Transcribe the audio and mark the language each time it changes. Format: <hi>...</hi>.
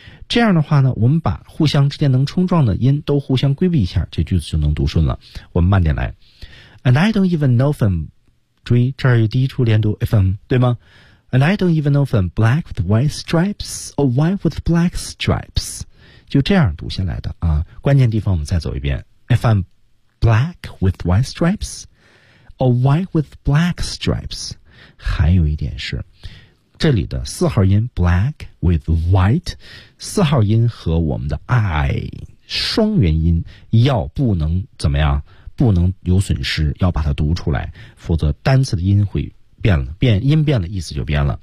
<zh>这样的话呢，我们把互相之间能冲撞的音都互相规避一下，这句子就能读顺了。我们慢点来。</zh> <en>And I don't even know if I'm，</en> <zh>注意这儿有第一处连读</zh> <en>if I'm，</en> <zh>对吗？</zh> <en>And I don't even know if I'm black with white stripes or white with black stripes，</en> <zh>就这样读下来的啊。关键地方我们再走一遍。</zh> <en>If I'm black with white stripes or white with black stripes，</en> <zh>还有一点是这里的四号音</zh> <en>black with white，</en> <zh>四号音和我们的 I 双元音要不能怎么样，不能有损失，要把它读出来，否则单词的音会变了，变音变了，意思就变了。</zh>